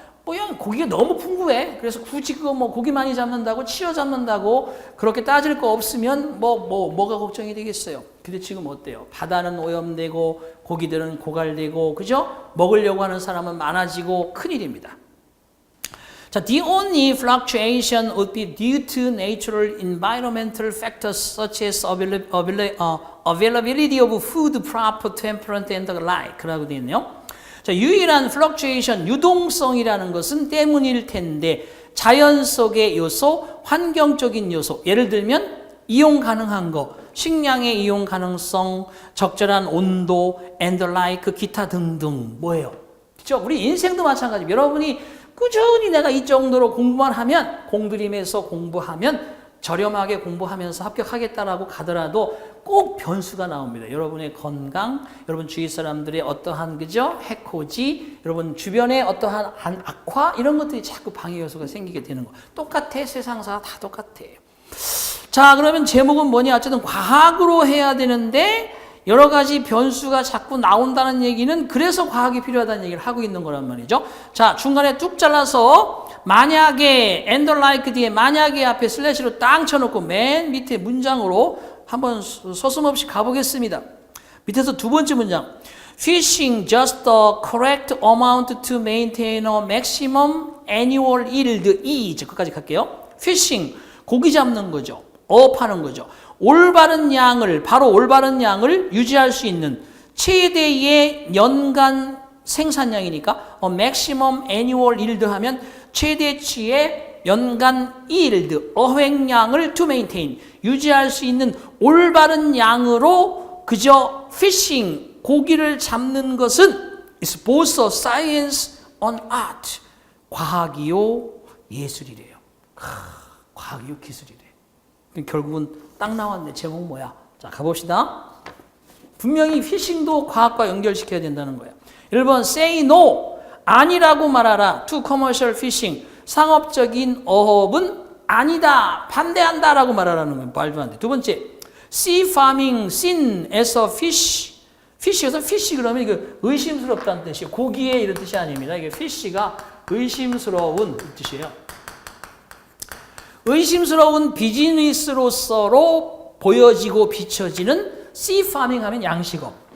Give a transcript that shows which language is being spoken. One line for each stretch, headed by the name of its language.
Korean: 그냥 고기가 너무 풍부해. 그래서 굳이 그거 뭐 고기 많이 잡는다고 치어 잡는다고 그렇게 따질 거 없으면 뭐가 걱정이 되겠어요. 근데 지금 어때요? 바다는 오염되고 고기들은 고갈되고 그죠? 먹으려고 하는 사람은 많아지고 큰일입니다.
English: 자, the only fluctuation would be due to natural environmental factors such as availability of food, proper temperament and the like
Korean: 라고 되어 있네요. 자, 유일한 fluctuation, 유동성이라는 것은 때문일 텐데 자연 속의 요소, 환경적인 요소, 예를 들면 이용 가능한 거, 식량의 이용 가능성, 적절한 온도,
English: and the like,
Korean: 기타 등등 뭐예요? 그렇죠? 우리 인생도 마찬가지입니다. 여러분이 꾸준히 내가 이 정도로 공부만 하면 공들임에서 공부하면 저렴하게 공부하면서 합격하겠다라고 가더라도 꼭 변수가 나옵니다. 여러분의 건강, 여러분 주위 사람들의 어떠한 그죠? 해코지, 여러분 주변의 어떠한 악화 이런 것들이 자꾸 방해 요소가 생기게 되는 거. 똑같아. 세상사 다 똑같아요. 자, 그러면 제목은 뭐냐? 어쨌든 과학으로 해야 되는데 여러 가지 변수가 자꾸 나온다는 얘기는 그래서 과학이 필요하다는 얘기를 하고 있는 거란 말이죠. 자, 중간에 뚝 잘라서 만약에
English: and like
Korean: 뒤에 만약에 앞에 슬래시로 딱 쳐놓고 맨 밑에 문장으로 한번 서슴없이 가보겠습니다. 밑에서 두 번째 문장.
English: Fishing just the correct amount to maintain a maximum annual yield is.
Korean: 끝까지 갈게요. Fishing, 고기 잡는 거죠. 어업하는 거죠. 올바른 양을, 바로 올바른 양을 유지할 수 있는 최대의 연간 생산량이니까
English: maximum annual yield
Korean: 하면 최대치의 연간 yield, 어획량을
English: to maintain,
Korean: 유지할 수 있는 올바른 양으로 그저 fishing, 고기를 잡는 것은
English: is both a science and art.
Korean: 과학이요, 예술이래요. 과학이요, 기술이래. 결국은 딱 나왔네. 제목 뭐야? 자, 가봅시다. 분명히 피싱도 과학과 연결시켜야 된다는 거예요. 1번
English: say no,
Korean: 아니라고 말하라.
English: to commercial fishing,
Korean: 상업적인 어업은 아니다, 반대한다라고 말하라는 거예요. 말도 안 돼. 두 번째,
English: sea farming seen as a fish.
Korean: fish에서 fish 그러면 이거 의심스럽다는 뜻이에요. 고기에 이런 뜻이 아닙니다. 이게 fish가 의심스러운 뜻이에요. 의심스러운 비즈니스로서로 보여지고 비춰지는 sea farming 하면 양식업.